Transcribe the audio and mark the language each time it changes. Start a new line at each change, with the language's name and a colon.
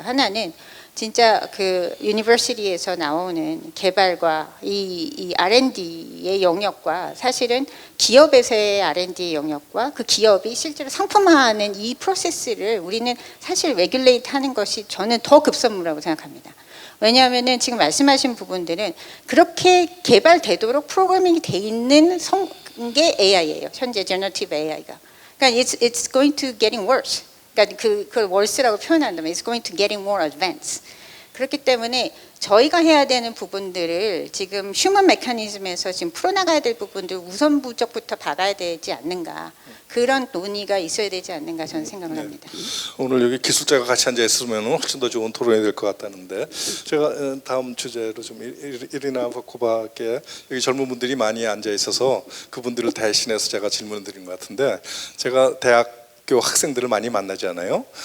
Korean: 하나는 진짜 그 유니버시티에서 나오는 개발과 이 R&D의 영역과 사실은 기업에서의 R&D의 영역과 그 기업이 실제로 상품화하는 이 프로세스를 우리는 사실 레귤레이트 하는 것이 저는 더 급선무라고 생각합니다. 왜냐하면은 지금 말씀하신 부분들은 그렇게 개발되도록 프로그래밍이 돼 있는 게 AI예요. 현재 제너티브 AI가. 그러니까
English: it's going to getting worse.
Korean: 그러니까 그걸 worse라고 표현한다면
English: it's going to getting more advanced.
Korean: 그렇기 때문에 저희가 해야 되는 부분들을 지금 휴먼 메커니즘에서 지금 풀어나가야 될 부분들 우선 부적부터 박아야 되지 않는가. 그런 논의가 있어야 되지 않는가 저는 생각을 합니다. 오늘 여기 기술자가 같이 앉아 있으면 훨씬 더 좋은 토론이 될 것 같다는데 제가 다음 주제로 좀 이리나 바코바께 여기 젊은 분들이 많이 앉아 있어서 그분들을 대신해서 제가 질문을 드린 것 같은데 제가 대학교 학생들을 많이 만나잖아요.